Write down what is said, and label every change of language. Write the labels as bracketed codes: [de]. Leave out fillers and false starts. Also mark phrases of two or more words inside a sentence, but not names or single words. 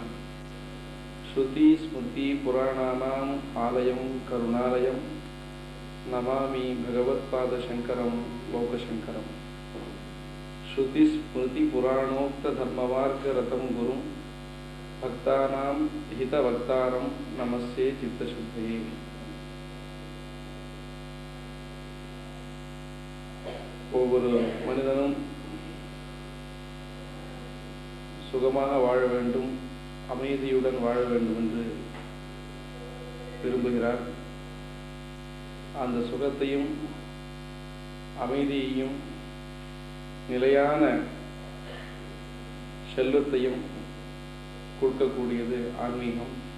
[sa] श्रुति स्मृति पुराणानाम् आलयं करुणालयं नमामि भगवत्पाद शंकरं लोकशंकरं। श्रुति स्मृति पुराणोक्त धर्ममार्गरतं गुरुं भक्तानां हितवक्तारं नमस्ये चित्तशुद्धये। [ta] ஒவ்வொரு மனிதனும் சுகமாக வாழ வேண்டும், அமைதியுடன் வாழ வேண்டும் என்று விரும்புகிறார். அந்த சுகத்தையும் அமைதியையும் நிலையான செல்வத்தையும் கொடுக்கக்கூடியது ஆன்மீகம்.